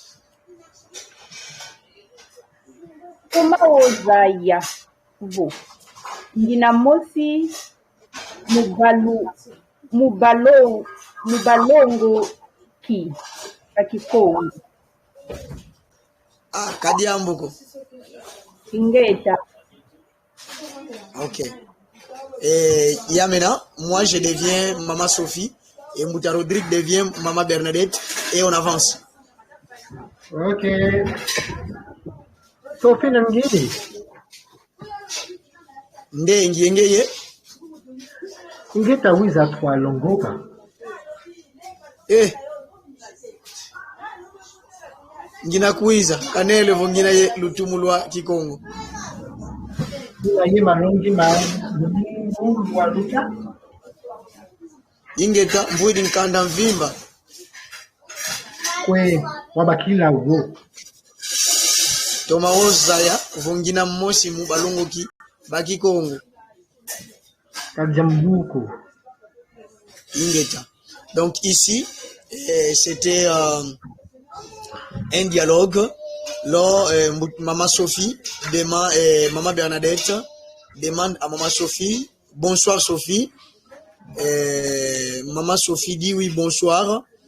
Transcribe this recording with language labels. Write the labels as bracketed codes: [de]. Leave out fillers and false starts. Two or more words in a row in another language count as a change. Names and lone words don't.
[kg] Kumaozaya vo. Ngina mosi mubalongo ki Kikongo. Ah, Kadiambuko. Ingeta. Ok. [fr] Et maintenant, moi je deviens Maman Sophie et Mbouta Rodrigue devient Maman Bernadette et on avance. Ok. Sophie Nangini. [kg] Ngeye. Ingeta wiza kwa longoka. Ngina kuiza kanele vongina ye lutumu lwa Kikongo. Ngina ye malongi ma lumingu lwa luta. Ingeta mbwidi nkanda mvimba. Kwe wabakila ugo. Toma ozaya vongina mosi mu balongo ki ba Kikongo. Kajambuko. Ingeta. [fr] Donc ici, c'était un dialogue. Là, Maman Sophie demande, Maman Bernadette demande à Maman Sophie, bonsoir Sophie. Maman Sophie dit oui, bonsoir.